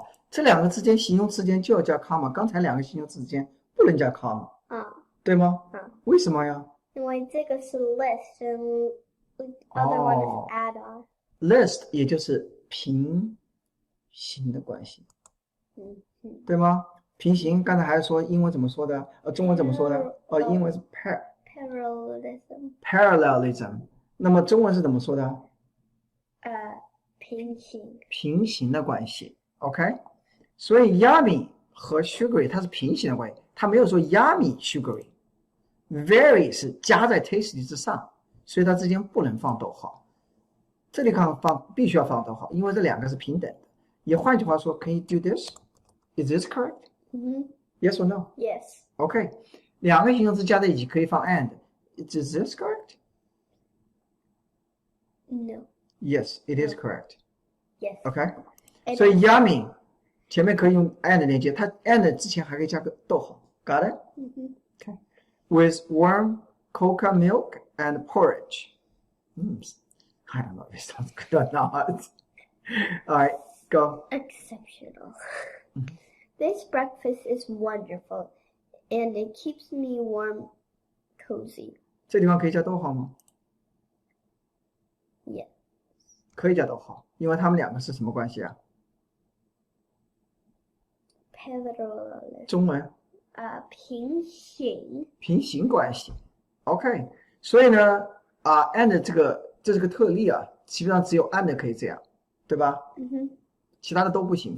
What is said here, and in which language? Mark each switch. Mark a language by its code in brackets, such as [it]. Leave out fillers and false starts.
[zh] 这两个之间形容词间就要加 comma， 刚才两个形容词之间不能加 comma， 对吗？为什么呀？因为这个是 [en] list and the other one is add-on. [zh] List 也就是平行的关系，对吗？平行，刚才还说英文怎么说的？中文怎么说的？英文是 [en] Parallelism. [zh] parallelism。 那么中文是怎么说的？平行。平行的关系。OK， 所以 yummy 和 sugary 它是平行的关系，它没有说 yummy sugary。very 是加在 tasty 之上，所以它之间不能放逗号。这里必须要放逗号，因为这两个是平等的。也换句话说 [en] ，Can you do this? Is this correct? Yes or no? Yes. [zh] OK，两个形容词加在一起可以放 and。 [en] Is this correct? No. Yes, it is correct. Yes. OK， And [zh] 所以 yummy 前面可以用 and 连接，它 and 之前还可以加个逗号。 [en] Got it? OK. With warm cocoa milk and porridge. I don't know if it sounds good or not. All right, go. exceptional. This breakfast is wonderful, and it keeps me warm, cozy. [zh] 这地方可以加逗号吗？ [en] Yes. [zh] 可以加逗号，因为他们两个是什么关系啊？ [en] Parallelism. [zh] 中文平行。平行关系。 OK， 所以呢and 这是个特例啊，基本上只有 and 可以这样，对吧？其他的都不行。